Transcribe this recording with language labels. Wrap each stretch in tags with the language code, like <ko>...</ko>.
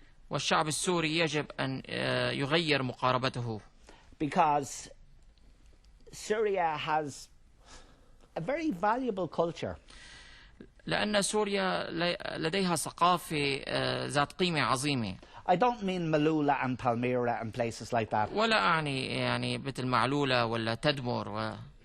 <ar>والشعب السوري يجب أن يغير مقاربته.</ar> <en>Because Syria has a very valuable culture.</en> <ar>لأن سوريا لديها ثقافة ذات قيمة عظيمة.</ar> <en>I don't mean Malula and Palmyra and places like that.</en> <ar>ولا أعني يعني مثل معلولة ولا تدمر.</ar>